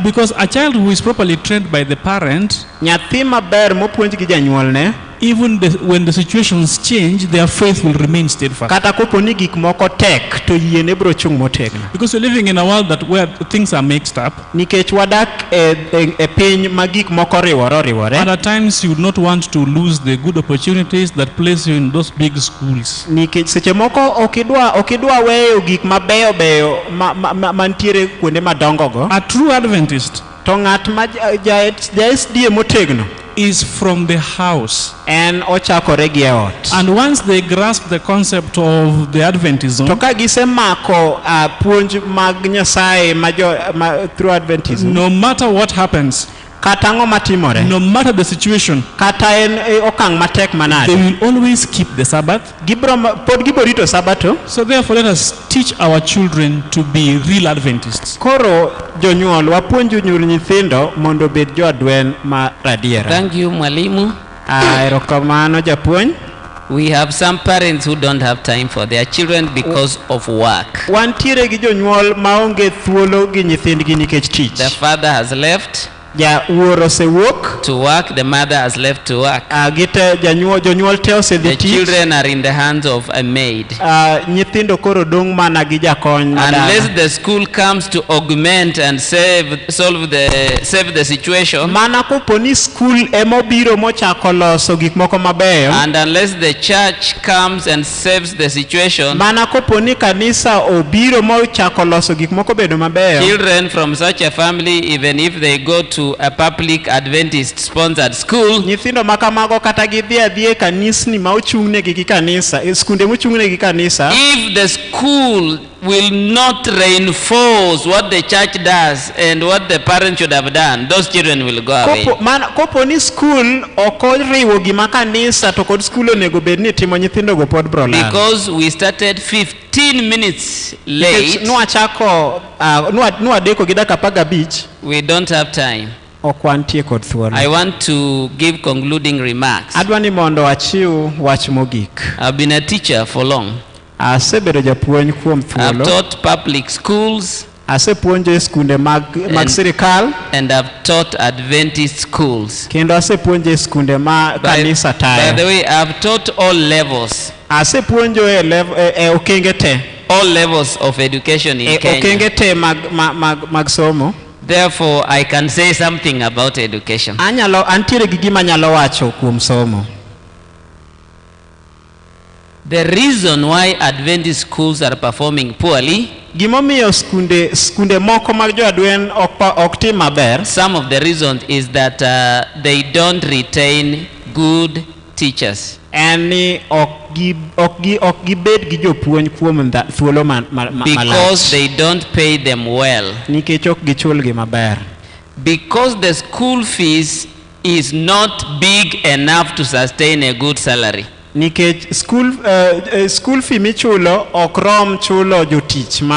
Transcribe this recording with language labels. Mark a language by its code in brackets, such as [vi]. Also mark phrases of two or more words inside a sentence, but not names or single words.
[en] because a child who is properly trained by the parent, [luo] Nyathi maber mopuonj gi janyuolne, [en] even when the situations change, their faith will remain steadfast. [luo] kata koponi gik moko tek to yiene bro chung motegno. [en] Because we're living in a world where things are mixed up, [luo] Nikech wadak e piny ma gik moko riwore. [en] and at times you would not want to lose the good opportunities that place you in those big schools. [luo] Nikech seche moko okidwa weyo gik mabeyo mantiere kuonde madongo go. [en] A true Adventist [luo] To ng'at ma SDA motegno [en] is from the house. [luo] en ochakore gi e ot. [en] And once they grasp the concept of the Adventism, [luo] To ka gisemako puonj mag Nyasaye [en] through Adventism, no matter what happens, [luo] kata ang'o matimore, [en] no matter the situation, [luo] kata en okang' matek [en] they [luo] manade, [en] will always keep the Sabbath. [luo] pod gibro rito sabato. [en] So therefore, let us teach our children to be real Adventists. [luo] Koro jonyuol wapuonju nyithindo mondo obed jo-adwen ma radiera. [en] Thank you, Mwalimu. [luo] Erokamano japuonj. [en] We have some parents who don't have time for their children because of work. [luo] Wantiere gi jonyuol maonge thuolo gi nyithindgi nikech tich. [en] The father has left [luo] Ja wuoro osewuok. [en] to work, the mother has left to work. [luo] Jonyuol te osedhi [en] The [luo] tich. [en] children are in the hands of a maid. [luo] Nyithindo koro dong' mana gi jakony [en] Unless the school comes to augment and save the situation, [luo] mana koponi skul emobiro mochako loso gik moko mabeyo, [en] and unless the church comes and saves the situation, [luo] mana koponi kanisa obiro mochako loso gik moko bedo mabeyo, [en] children from such a family, even if they go to a public Adventist sponsored school, [luo] nyithindo makamago kata gidhi adhiye kanisni ma ochung'negi gi kanisa, skunde mochung'negi gi kanisa, [en] if the school will not reinforce what the church does and what the parents should have done, those children will go away. [luo] koponi skul ok oriwo gima kanisa to kod skul onego bed ni timo, nyithindo go pod bro lal. [en] Because we started 15 minutes late, [luo] nwadeko gi dakika 15, [en] we don't have time. [luo] ok wantie kod thuolo. [en] I want to give concluding remarks. [luo] Adwa ni mondo achiw wach mogik. [en] I've been a teacher for long. [luo] Asebedo japuonj kuom [en] I've [luo] thuolo. [en] taught public schools [luo] Asepuonjo e skunde mag sirikal, [en] and I've taught Adventist schools. [luo] kendo asepuonjo e skunde ma kanisa [en] By [luo] tayo. [en] the way, I've taught all levels. [luo] Asepuonjo e okenge te. [en] All levels of education in Kenya. [luo] Okenge te mag somo. [en] Therefore, I can say something about education. [luo] Antiere gi gima nyalo wacho kuom somo. [en] The reason why Adventist schools are performing poorly, [luo] Gimomiyo skunde moko mag jo-adwen ok tim maber. [en] some of the reasons is that they don't retain good teachers. [luo] En ni ok gibed gi jopuonj kuom thuolo [en] Because they don't pay them well. [luo] nikech ok gichulgi maber. [en] Because the school fees is not big enough to sustain a good salary. [luo] Nikech [en] school fee [luo] michulo ok rom chulo jotich mag